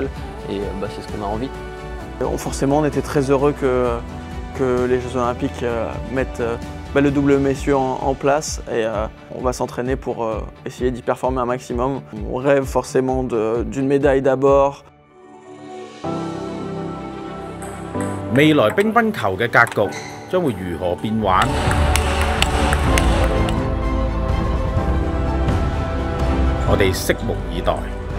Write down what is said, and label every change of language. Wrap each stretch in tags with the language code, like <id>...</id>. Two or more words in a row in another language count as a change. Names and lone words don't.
<fr>Et c'est ce qu'on a envie. Forcément, on était très heureux que les Jeux Olympiques mettent le double messieurs en place et on va s'entraîner pour essayer d'y performer un maximum. On rêve forcément d'une médaille d'abord.</fr> <yue>未來乒乓球嘅格局將會如何變幻？我哋拭目以待。</yue>